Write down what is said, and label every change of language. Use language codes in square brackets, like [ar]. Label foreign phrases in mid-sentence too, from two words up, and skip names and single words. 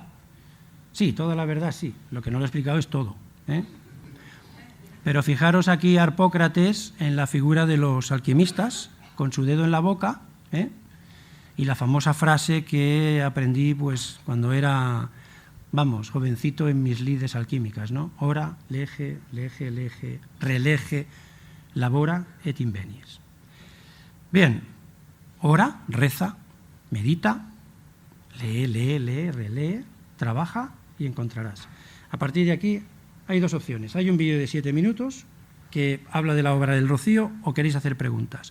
[es] Sí, toda la verdad sí, lo que no lo he explicado es todo, ¿eh? Pero fijaros aquí a Harpócrates en la figura de los alquimistas, con su dedo en la boca, ¿eh? Y la famosa frase que aprendí pues cuando era, vamos, jovencito en mis lides alquímicas, ¿no? [la] Ora, lege, lege, lege, relege, labora et invenies. [es] Bien, ora, reza, medita, lee, lee, lee, relee, trabaja y encontrarás. A partir de aquí hay dos opciones. Hay un vídeo de 7 minutos que habla de la obra del Rocío o queréis hacer preguntas.